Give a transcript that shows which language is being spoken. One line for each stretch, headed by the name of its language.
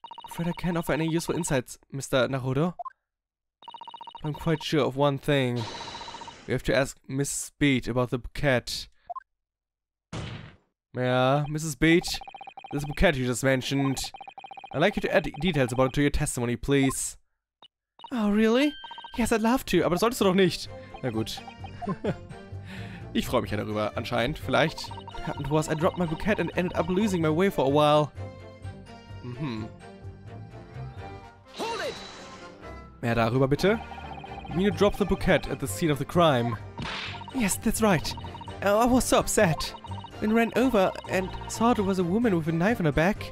English: Afraid I can't offer any useful insights, Mr. Naruto. I'm quite sure of one thing. We have to ask Mrs. Beat about the bouquet. Yeah, Mrs. Beat, this bouquet you just mentioned. I'd like you to add details about it to your testimony, please. Oh, really? Yes, I'd love to,
German: aber das solltest du doch nicht. Na gut. Ich freue mich ja darüber, anscheinend. Vielleicht.
English: What happened was I dropped my bouquet and ended up losing my way for a while. Hold it!
German: Mehr darüber bitte.
English: You mean you dropped the bouquet at the scene of the crime? Yes, that's right. I was so upset. When I ran over and saw there was a woman with a knife on her back.